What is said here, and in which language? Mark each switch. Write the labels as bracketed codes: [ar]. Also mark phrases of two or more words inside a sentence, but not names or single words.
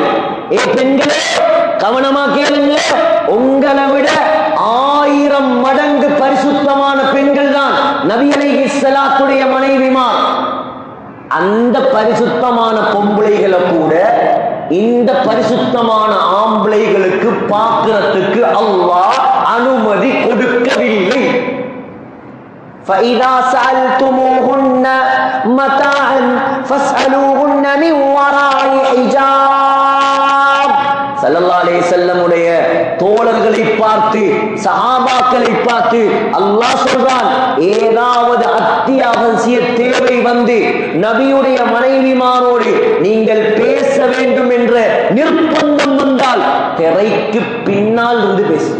[ta] பெண்களே கவனமா கேளுங்க, உங்களை விட 1000 மடங்கு பரிசுத்தமான பெண்கள் தான் நபி அலைஹிஸ்ஸலாத்துடைய மனைவிமார். அந்த பரிசுத்தமான பொம்பளைகளை கூட இந்த பரிசுத்தமான ஆம்பளைகளுக்கு பார்க்கிறதுக்கு அல்லாஹ் அனுமதி கொடுக்கவில்லை. [ar] فَإِذَا سَأَلْتُمُوهُنَّ مَتَاعًا فَاسْأَلُوهُنَّ مِنْ وَرَاءِ حِجَابٍ. صلى الله عليه وسلم [ta] உடைய தோழர்களை பார்த்து, சஹாபாக்களை பார்த்து அல்லாஹ் சொல்றான், ஏதாவது அத்தியாவசிய தேவை வந்து நபியுடைய மனைவிமாரோடு நீங்கள் பேச வேண்டும் என்ற நிர்பந்தம் வந்தால் திரைக்கு பின்னால் இருந்து பேசுங்க.